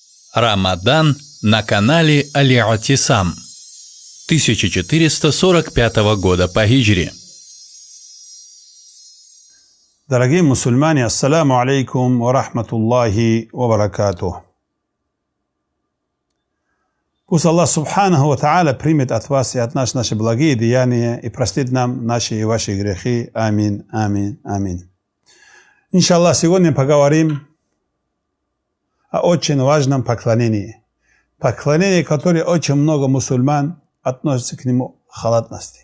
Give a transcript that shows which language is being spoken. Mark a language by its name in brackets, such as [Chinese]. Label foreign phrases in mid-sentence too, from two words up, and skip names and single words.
[Russian] Рамадан на канале Аль-Атисам 1445 года по хиджре. Дорогие мусульмане, [Arabic] السلام عليكم ورحمة الله وبركاته. [Russian] Пусть Аллах [Arabic] سبحانه وتعالى [Russian] примет от вас и от нас наши благие деяния и простит нам наши и ваши грехи. [Arabic] Амин, амин, амин. [Russian] Иншаллах, сегодня поговорим о очень важном поклонении. Поклонение, которое очень много мусульман относятся к нему халатности.